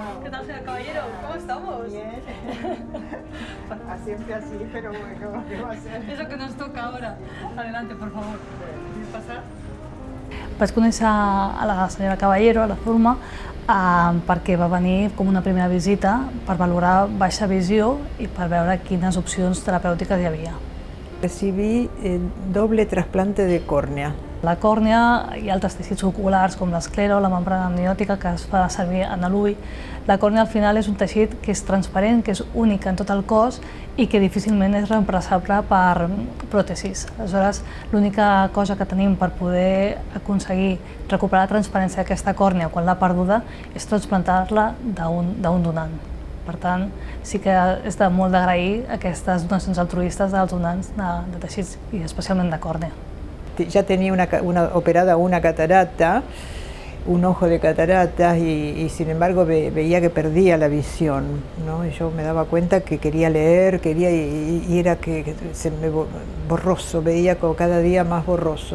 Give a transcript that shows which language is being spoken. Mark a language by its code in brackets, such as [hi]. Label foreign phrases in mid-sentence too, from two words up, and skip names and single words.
[es] tal, señor Caballero? ¿Cómo estamos? Bien. Siempre así, pero bueno, ¿qué va a ser? Es lo que nos toca ahora. Adelante, por favor. ¿Quieres pasar? [ca] Vaig conèixer a la senyora Caballero, a la Zulma, perquè va venir com una primera visita per valorar baixa visió i per veure quines opcions terapèutiques hi havia. [es] Recibí doble trasplante de córnea. [ca] La còrnea i altres teixits oculars com l'esclero, la membrana amniòtica que es fa servir en l'ull. La còrnea al final és un teixit que és transparent, que és únic en tot el cos i que difícilment és reemplaçable per pròtesis. Aleshores, l'única cosa que tenim per poder aconseguir recuperar la transparència d'aquesta còrnea quan l'ha perduda és transplantar-la d'un donant. Per tant, sí que és de molt d'agrair aquestes donacions altruistes dels donants de teixits i especialment de còrnea. [es] Ya tenía operada una catarata, un ojo de cataratas y sin embargo veía que perdía la visión, ¿no? Y yo me daba cuenta que quería leer, y era que se me borroso, veía cada día más borroso.